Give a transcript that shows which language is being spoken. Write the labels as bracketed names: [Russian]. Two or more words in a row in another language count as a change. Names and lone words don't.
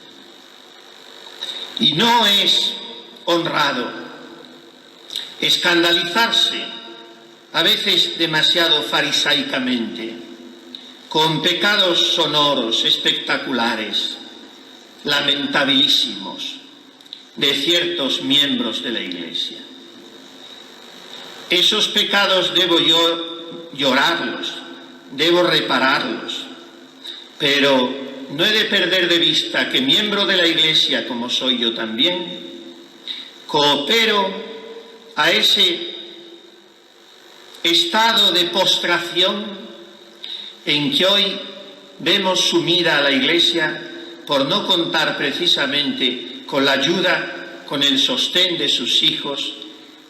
[Spanish] Y no es honrado escandalizarse, a veces demasiado farisaicamente, con pecados sonoros, espectaculares, lamentabilísimos, de ciertos miembros de la Iglesia. Esos pecados debo yo llorarlos, debo repararlos, pero no he de perder de vista que, miembro de la Iglesia, como soy yo también, coopero a ese estado de postración en que hoy vemos sumida a la Iglesia, por no contar precisamente con la ayuda, con el sostén de sus hijos